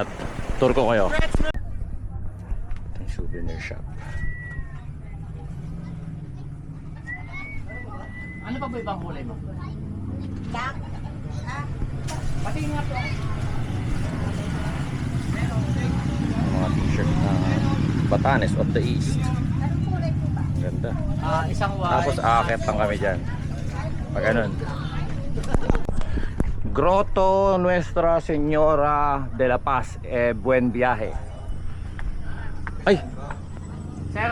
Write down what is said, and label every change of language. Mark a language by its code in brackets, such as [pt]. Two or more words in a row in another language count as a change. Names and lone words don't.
[tl] Tour ko kayo. Ito yung souvenir shop. Ano pa ba ibang kulay mo? Pati nga po. Mga t-shirt na Batanes of the East. Ang ganda. Isang white. Tapos aakyat lang kami dyan. Pag ganun. Grotto Nuestra Señora de la Paz. [es] Buen viaje. Ay! [tl] Sir,